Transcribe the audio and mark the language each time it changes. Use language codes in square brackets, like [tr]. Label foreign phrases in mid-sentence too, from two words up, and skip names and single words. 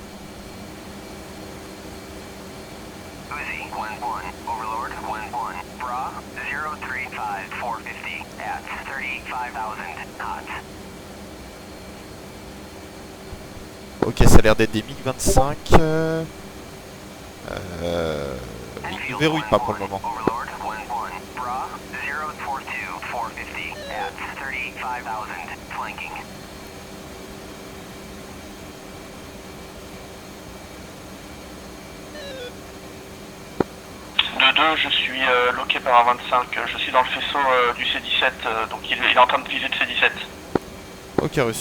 [en] Uzi 1-1, Overlord 1-1, Bra 035 450 at 35,000 knots. [fr] Ok, ça a l'air d'être des MiG-25. Ils nous verrouillent pas pour le moment. [en] Overlord 1-1, Bra 042 450 at 35,000 flanking. [fr] De 2, je suis loqué par un 25. Je suis dans le faisceau du C-17, donc il est en train de viser le C-17. Ok, reçu.